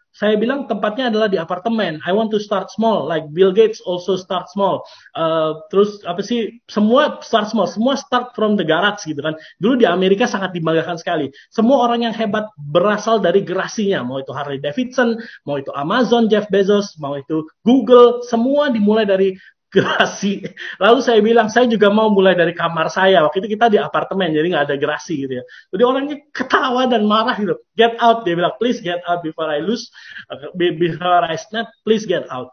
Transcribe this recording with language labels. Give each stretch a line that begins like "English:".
Indonesian: Saya bilang tempatnya adalah di apartemen.
English: I want to start small, like Bill Gates also start small.
Indonesian: Terus apa sih? Semua
English: start small,
Indonesian: semua
English: start from the garage
Indonesian: gitu kan. Dulu di Amerika sangat dibanggakan sekali. Semua orang yang hebat berasal dari gerasinya. Mau itu Harley Davidson, mau itu Amazon, Jeff Bezos, mau itu Google, semua dimulai dari gerasi. Lalu saya bilang, saya juga mau mulai dari kamar saya. Waktu itu kita di apartemen, jadi nggak ada gerasi gitu ya. Jadi orangnya ketawa dan marah gitu.
English: Get out,
Indonesian: dia bilang,
English: please get out before I lose, before I snap, please get out.